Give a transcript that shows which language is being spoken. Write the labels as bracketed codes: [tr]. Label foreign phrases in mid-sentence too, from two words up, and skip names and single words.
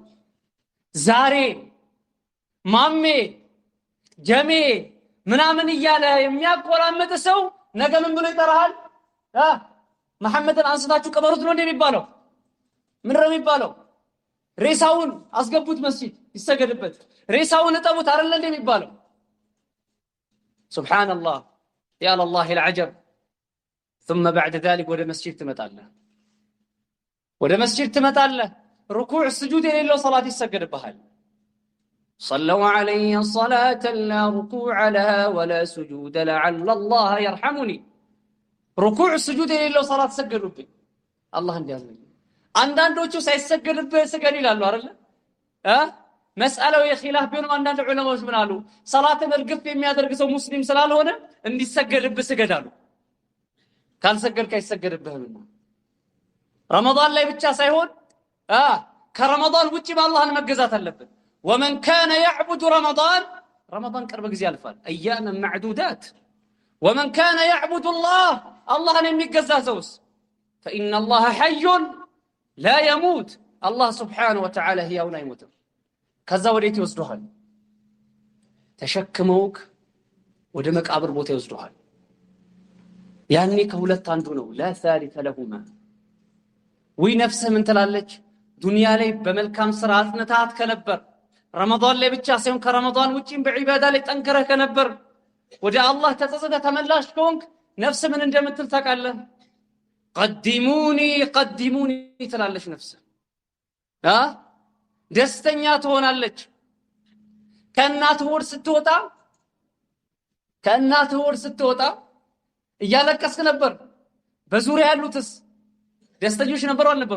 [am] ዛሬ ማሜ ጀሜ ምናምን እያለ የሚያቆላምጥ ሰው ነገ ምን ብሎ ይጠራሃል? መሐመድን አንስታችሁ ቀበሩት ነው እንደ የሚባለው? ምን ነው የሚባለው? ሬሳውን አስገቡት መስጂድ ይሰገድበት፣ ሬሳውን እጠቡት አይደል እንደ የሚባለው? [ar] سبحان الله يا لله العجب። ثم بعد ذلك [am] ወደ መስጂድ ትመጣለህ፣ ወደ መስጂድ ትመጣለህ። ሩኩዕ ስጁድ የሌለው ሰላት ይሰገድብሃል። [ar] صلوا علي صلاة لا ركوع لها ولا سجود لعل الله يرحمني ركوع السجود [am] የሌለው ሰላት ሰገዱብኝ አላህ እንዲያዝልኝ። አንዳንዶቹ ሳይሰገድብህ ስገድ ይላሉ አይደል? መስአለው የኺላፍ ቢሆንም አንዳንድ ዑለማዎች ምን አሉ? ሰላትን እርግፍ የሚያደርግ ሰው ሙስሊም ስላልሆነ እንዲሰገድብህ ስገድ አሉ። ካልሰገድክ አይሰገድብህምና ረመዳን ላይ ብቻ ሳይሆን ከረመዳን ውጪ በአላህን መገዛት አለብን። [ar] ومن كان يعبد رمضان [am] ቅርብ ጊዜ ያልፋል። [ar] اياما معدودات ومن كان يعبد الله [am] የሚገዛ ሰውስ [ar] فإن الله حي لا يموت الله سبحانه وتعالى [am] ሕያው አይሞትም። ከዛ ወዴት ይወስዱሃል? ተሸክመውክ ወደ መቃብር ቦታ ይወስዱሃል። ያኔ ከሁለት አንዱ ነው። [ar] لا ثالث لهما [am] ወይ ነፍስህ ምን ትላለች? ዱንያ ላይ በመልካም ስራ አጽንታት ከነበር ረመዳን ላይ ብቻ ሳይሆን ከረመዳን ውጪም በዒባዳ ላይ ጠንክረህ ከነበር ወደ አላህ ተጸጸተህ ተመላሽ ከሆንክ ነፍስ ምን እንደምትል ታውቃለህ? ቀዲሙኒ ትላለች ነፍስ። ደስተኛ ትሆናለች። ከእናትህ ሆድ ስትወጣ እያለቀስክ ነበር። በዙሪያ ያሉትስ ደስተኞች ነበሩ አልነበሩ?